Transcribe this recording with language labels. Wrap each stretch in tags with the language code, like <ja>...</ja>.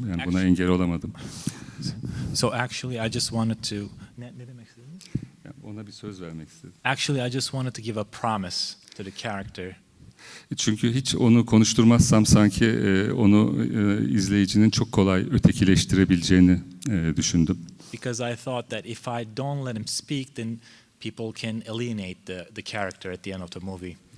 <tr>Yani buna engel olamadım.</tr> <en>So actually I just wanted to</en> <tr>ne demek istediniz? Ona bir söz vermek istedim.</tr> <en>Actually I just wanted to give a promise to the character.</en> <tr>Çünkü hiç onu konuşturmazsam sanki onu izleyicinin çok kolay ötekileştirebileceğini düşündüm.</tr> <en>Because I thought that if I don't let him speak, then people can alienate the character at the end of the movie.</en>